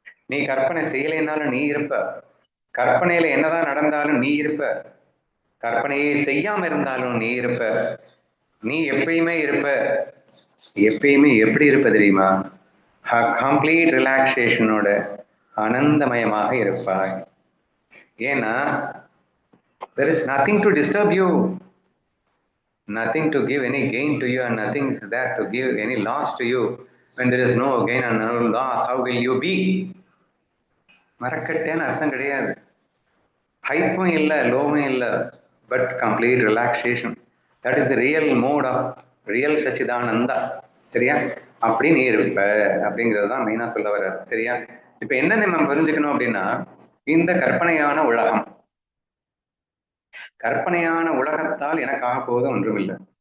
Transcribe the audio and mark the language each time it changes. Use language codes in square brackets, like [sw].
[ta] நீ கற்பனை செய்யலைன்னாலும் நீ இருப்ப, கற்பனையில என்னதான் நடந்தாலும் நீ இருப்ப, கற்பனையை செய்யாம இருந்தாலும் நீ இருப்ப. நீ எப்பயுமே இருப்ப. எப்பயுமே எப்படி இருப்ப தெரியுமா? கம்ப்ளீட் ரிலாக்ஸேஷனோட ஆனந்தமயமாக இருப்பாய். ஏன்னா [en] there is nothing to disturb you, nothing to give any gain to you, and nothing is there to give any loss to you. When there is no gain and no loss, how will you be? [ta] மறக்கட்டேன்னு அர்த்தம் கிடையாது. ஹைப்பும் இல்லை, லோவும் இல்லை, [en] But complete relaxation. That is the real mode of real சச்சிதானந்தா. [ta] சரியா? அப்படி நீ இருப்ப அப்படிங்கிறது தான் மெயினா சொல்ல வர்றாரு. சரியா? இப்ப என்ன நம்ம புரிஞ்சுக்கணும் அப்படின்னா, இந்த கற்பனையான உலகம், கற்பனையான உலகத்தால் எனக்கு ஆக போவது ஒன்றும் இல்லை.